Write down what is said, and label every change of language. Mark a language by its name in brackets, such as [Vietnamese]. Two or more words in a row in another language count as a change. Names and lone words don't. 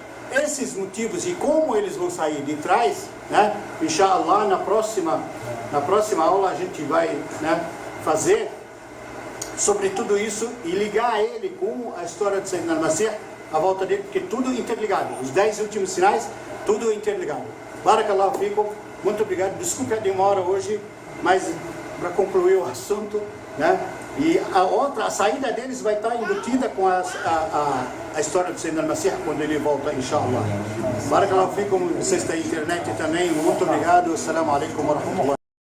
[Portuguese] Esses motivos e como eles vão sair de trás, né? Inshallah, na próxima aula a gente vai, né, fazer sobre tudo isso e ligar ele com a história de Sayyidina al-Masih, a volta dele, porque tudo interligado. Os 10 últimos sinais, tudo interligado. [Arabic] بارك الله فيكم, [Portuguese] muito obrigado. Desculpe a demora hoje, mas para concluir o assunto, né? E a saída deles vai estar embutida com a história do Sayyidina al-Masih quando ele volta, inshallah. [Arabic] بارك الله فيكم, [Portuguese] vocês da internet também, muito obrigado. [Arabic] السلام عليكم ورحمة الله.